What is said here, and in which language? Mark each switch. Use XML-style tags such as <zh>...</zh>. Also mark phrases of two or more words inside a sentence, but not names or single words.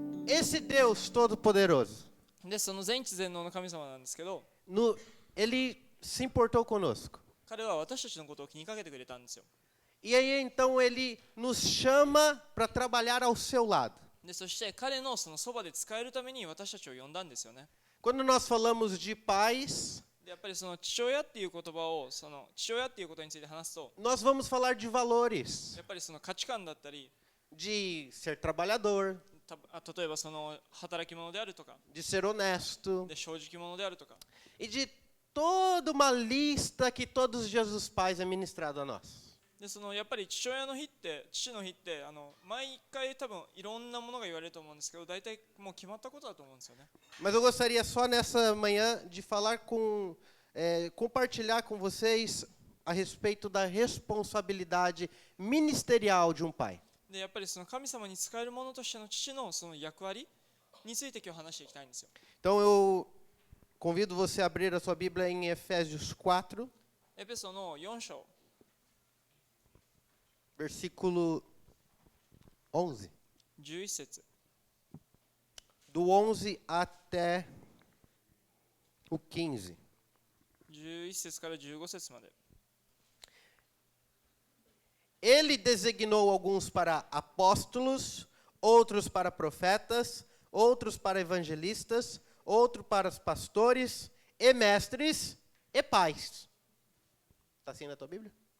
<pt>esse Deus Todo-Poderoso,</pt> <ja>でその全知全能の神様なんですけど、</ja> <pt>ele se importou conosco.</pt> <ja>彼は私たちのことを気にかけてくれたんですよ。</ja> <pt>E aí então ele nos chama para trabalhar ao seu lado.</pt> <ja>でそして彼のそのそばで使えるために私たちを呼んだんですよね。</ja> <pt>Quando nós falamos de pais,</pt> <ja>でやっぱりその父親っていう言葉をその父親っていうことについて話すと、</ja> <pt>nós vamos falar de valores,</pt> <ja>やっぱりその価値観だったり、</ja> <pt>de ser trabalhador,</pt> <ja>例えばその働き者であるとか、</ja> <pt>de ser honesto,</pt> <ja>で正直者であるとか、</ja> <pt>e de toda uma lista que todos os dias dos pais é ministrado a nós.</pt> <ja>でそのやっぱり父の日って毎回多分いろんなものが言われると思うんですけど、大体もう決まったことだと思うんですよね。</ja> <pt>Mas eu gostaria só nessa manhã de falar compartilhar com vocês a respeito da responsabilidade ministerial de um pai.</pt> <ja>でやっぱりその神様に仕える者としての父のその役割について今日話していきたいんですよ。</ja> <pt>Então eu convido você a abrir a sua Bíblia em Efésios 4,</pt> <ja>エペソの4章</ja> <pt>versículo 11.</pt> <ja>11節</ja> <pt>Do 11 até o 15.</pt> <ja>11 節から15節まで。</ja> <pt>Ele designou alguns para apóstolos, outros para profetas, outros para evangelistas, outros para os pastores e mestres e pais. Está assim na tua Bíblia?</pt>